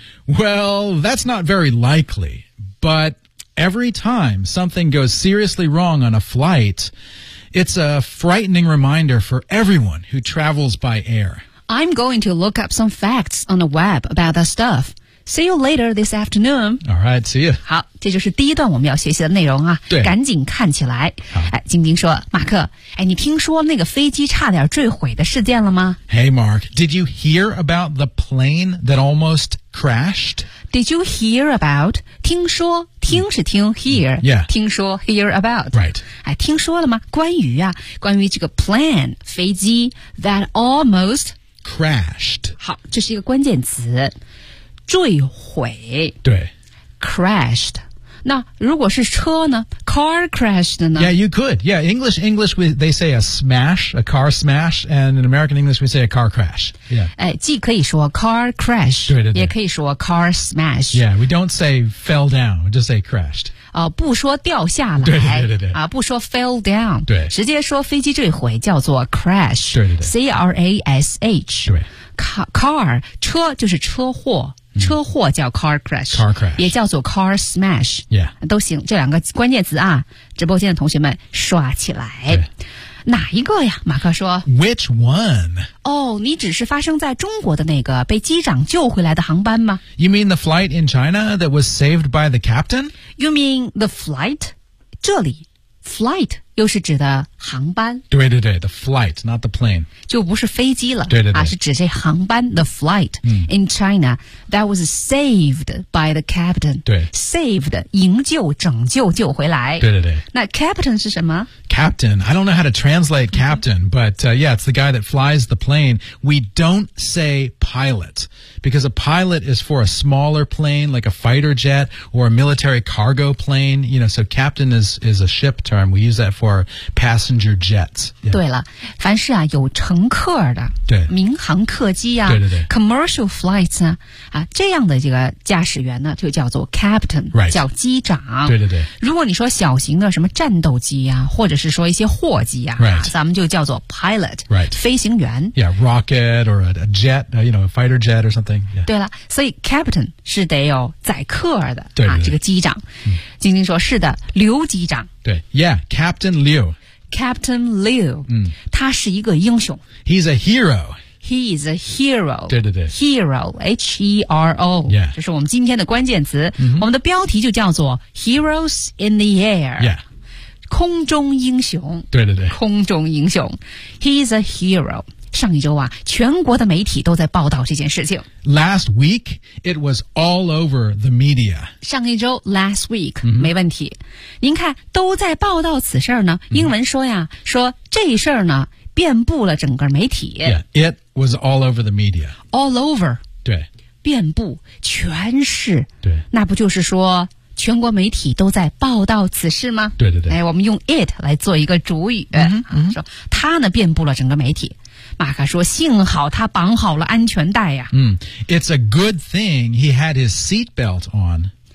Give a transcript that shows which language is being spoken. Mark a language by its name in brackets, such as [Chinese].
[English] Well, that's not very likely, but every time something goes seriously wrong on a flight... It's a frightening reminder for everyone who travels by air. I'm going to look up some facts on the web about that stuff. See you later this afternoon. All right, see you. [Chinese] 好，这就是第一段我们要学习的内容啊。对，赶紧看起来。好，晶晶说，马克，哎，你听说那个飞机差点坠毁的事件了吗 [English] ？Hey, Mark, did you hear about the plane that almost crashed? Did you hear about? [Chinese] 听说。听是听 hear、 [English] yeah. [Chinese] 听说 hear about、 [English] right. [Chinese] 哎、听说了吗关于啊关于这个 plan 飞机 [English] that almost crashed [Chinese] 好这是一个关键词坠毁对 crashed 那如果是车呢 car crashed 呢 [English] yeah you could yeah English we, they say a smash a car smash and in American English we say a car crash、yeah. [Chinese] 哎、既可以说 car crash 对对对也可以说 car smash [English] yeah we don't say fell down we just say crashed、 [Chinese] 不说掉下来对对对对、啊、不说 fell down 对直接说飞机坠毁叫做 crash 对对对 [English] crash [Chinese] 对 car 车就是车祸车祸叫 car crash, [English] car crash [Chinese] 也叫做 car smash、 [English] yeah. [Chinese] 都行这两个关键词啊直播间的同学们刷起来哪一个呀马克说 [English] Which one? [Chinese] 哦、oh, 你只是发生在中国的那个被机长救回来的航班吗 [English] You mean the flight in China that was saved by the captain? You mean the flight? [Chinese] 这里 flight 又是指的航班对对对 [English] the flight not the plane [Chinese] 就不是飞机了对对对、啊、是指这航班 the flight、嗯、 [English] in China that was saved by the captain [Chinese] 对 saved 营救拯救救回来对对对那 captain 是什么 [English] captain I don't know how to translate captain、mm-hmm. but、yeah it's the guy that flies the plane we don't say pilot because a pilot is for a smaller plane like a fighter jet or a military cargo plane you know so captain is a ship term we use that for passenger jets、yeah. [Chinese] 对了凡是啊有乘客的对民航客机啊对对对 commercial flights 啊, 啊这样的这个驾驶员呢就叫做 captain、 [English] right. [Chinese] 叫机长对对对如果你说小型的什么战斗机啊或者是说一些货机啊、 [English] right. [Chinese] 咱们就叫做 pilot、 [English] right. [Chinese] 飞行员 [English] yeah rocket or a jet you know a fighter jet or something、yeah. [Chinese] 对了所以 captain 是得有载客的对对对啊这个机长、嗯、晶晶说是的刘机长对 [English] yeah captain liuc aptain Liu、嗯、 [Chinese] 他是一个英雄 [English] He's a hero He is a hero [Chinese] 对对对 [English] Hero H-E-R-O、 yeah. [Chinese] 这是我们今天的关键词、嗯、我们的标题就叫做 [English] Heroes in the air、 yeah. [Chinese] 空中英雄对对对空中英雄 [English] He is a hero [Chinese] 上一周啊，全国的媒体都在报道这件事情。 [English] Last week, it was all over the media. [Chinese] 上一周 , [English] last week,、 [Chinese] mm-hmm. 没问题。您看，都在报道此事呢，英文说呀、mm-hmm. 说这事呢遍布了整个媒体。 [English] Yeah, it was all over the media. All over. [Chinese] 对。遍布全市。对。那不就是说全国媒体都在报道此事吗？对对对。哎，我们用 it 来做一个主语、 mm-hmm. 啊、说它呢遍布了整个媒体。马克说幸好他绑好了安全带呀、啊。 Mm. [English] It's a good thing he had his seatbelt on.